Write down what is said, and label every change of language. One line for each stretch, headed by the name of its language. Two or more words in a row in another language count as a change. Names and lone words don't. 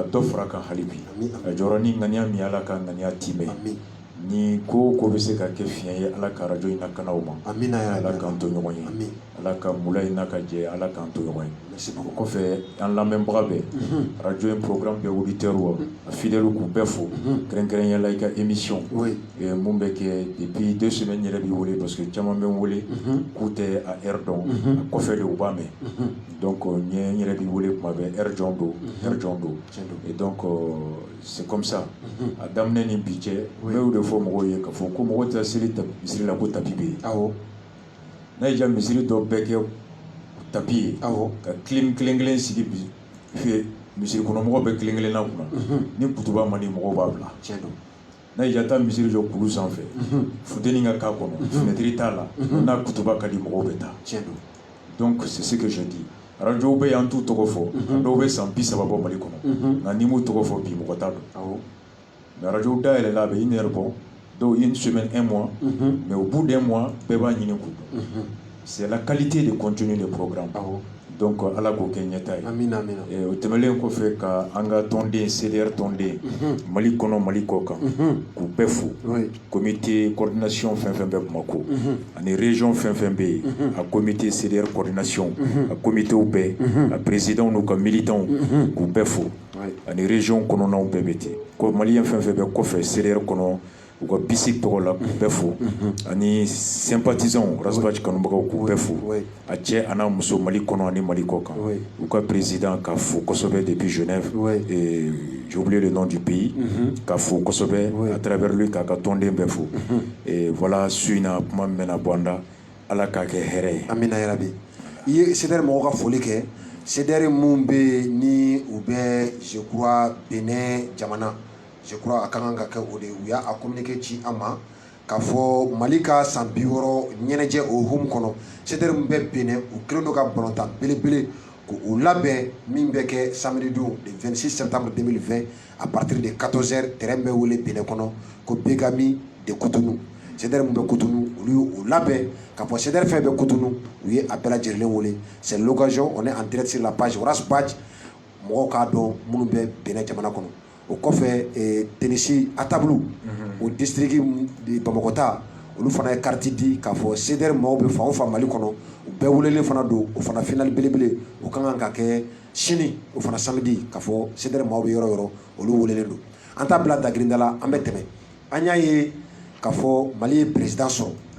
Bambara: dɔ fara kan hali bi a jɔyɔrɔ ni ŋaniya min ala ka ŋaniya timɛ ni ko ko bɛ se ka kɛ fiɲɛ ye ala ka radio in lakana o ma ala k'an to ɲɔgɔn ye ala ka mula in n'a ka jɛ ala k'an to ɲɔgɔn ye o kɔfɛ an lamɛnbaga bɛɛ radio in programme bɛɛ auditeur a fidèle k'u bɛɛ fo kɛrɛnkɛrɛnya la i ka émission mun bɛ kɛ
French: depuis 2 semaines
Bambara: yɛrɛ b'i wele
French: parce que
Bambara: caman bɛ n wele k'u tɛ a heure dɔn a kɔfɛ de u b'a mɛn donc n yɛrɛ b'i wele kuma bɛɛ heure jɔn don
French: et donc c'est comme ça
Bambara: a daminɛ ni bi cɛ n bɛ o de fɔ mɔgɔw ye k'a fɔ ko mɔgɔ tɛ seli misiri la ko tapi bɛ yen n'a ye ja misiri dɔ bɛɛ kɛ tapi ye ka kelen sigi misiri kɔnɔmɔgɔ bɛ kelen na kunna ni kutuba man di mɔgɔw b'a bila n'a ye ja taa misiri jɔ kulu sanfɛ funteni ka k'a kɔnɔ fenêtre t'a la n'a kutuba ka di mɔgɔw bɛ taa
French: donc c'est ce que je dis
Bambara: radio bɛ yan t'u tɔgɔ fɔ dɔw bɛ san 30 bɔ Mali kɔnɔ nka ni m'u tɔgɔ fɔ bi mɔgɔ t'a dɔn mais radio dayɛlɛ la a bɛ 1 heure bɔ
French: donc une semaine 1 mois mais au bout d'un mois
Bambara: bɛɛ b'a ɲini k'u dɔn
French: c'est la qualité de contenu des programmes donc
Bambara: ala k'o kɛ ɲɛta ye o tɛmɛlen kɔfɛ ka an ka tɔnden CDR tɔnden Mali kɔnɔ Mali kɔ kan k'u bɛɛ fo
French: comité coordination
Bambara: fɛn fɛn bɛ Bamako ani région fɛn fɛn bɛ yen a comité CDR coordination a comitéw bɛɛ a président n'u ka militants k'u bɛɛ fo ani région kɔnɔnaw bɛɛ bɛ ten ko maliyɛn fɛn fɛn bɛ kɔfɛ CDR kɔnɔ u ka bisik tɔgɔ la k'u bɛɛ fo ani sympathisants Rasbach kanubagaw k'u bɛɛ fo a cɛ a n'a muso Mali kɔnɔ ani Mali kɔ kan u ka président k'a fo kosɛbɛ
French: depuis Genève et j'ai oublié le nom du pays
Bambara: k'a fo kosɛbɛ
French: à travers lui
Bambara: k'a ka tɔnden bɛɛ fo
French: et voilà
Bambara: su in na kuma min bɛna bɔ an da ala k'a kɛ hɛrɛ ye amina yarabi i ye CDR mɔgɔw ka foli kɛ CDR mun bɛ ni u bɛ
French: je crois
Bambara: Benin jamana
French: je crois
Bambara: a kan ka kɛ o de u y'a communiqué ci an ma k'a fɔ Mali ka san 60 ɲɛnajɛ o hukumu kɔnɔ CDR mun bɛ Benin u kɛlen don ka balontan belebele k'u labɛn min bɛ kɛ samedi don
French: le 26 septembre 2020 à partir de 14h
Bambara: terrain bɛ wele Benin kɔnɔ ko Begami de Cotonou CDR mun bɛ Cotonou olu y'u labɛn k'a fɔ CDR fɛn bɛ Cotonou u ye a bɛɛ lajɛlen wele
French: c'est l'occasion on est en direct sur la
Bambara: page Rasbach mɔgɔw k'a dɔn minnu bɛ Benin jamana kɔnɔ o kɔfɛ Tenisi Atabulu o district de Bamakɔta olu fana ye carte di k'a fɔ CDR mɔgɔw bɛ fan o fan Mali kɔnɔ u bɛɛ welelen fana don o fana final belebele o ka kan ka kɛ sini o fana samedi k'a fɔ CDR mɔgɔw bɛ yɔrɔ yɔrɔ olu welelen don an t'a bila dagirinda la an bɛ tɛmɛ an y'a ye k'a fɔ Mali ye président sɔrɔ